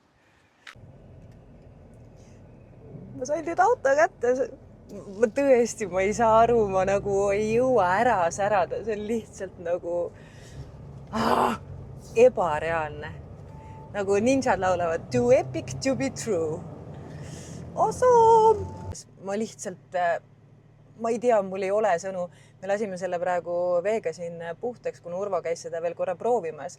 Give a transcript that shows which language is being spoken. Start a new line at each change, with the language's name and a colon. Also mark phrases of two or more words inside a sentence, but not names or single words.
Estonian: Ma sain nüüd auto kätte. Ma tõesti, ma ei saa aru, ma nagu ei jõua ära särada. See on lihtsalt nagu ebareaalne. Nagu ninjad laulavad
English: too epic to be true. Awesome!
Estonian: Ma lihtsalt, ma ei tea, mul ei ole sõnu. Me lasime selle praegu veega siin puhtaks, kuna Urvo käis seda veel korra proovimas.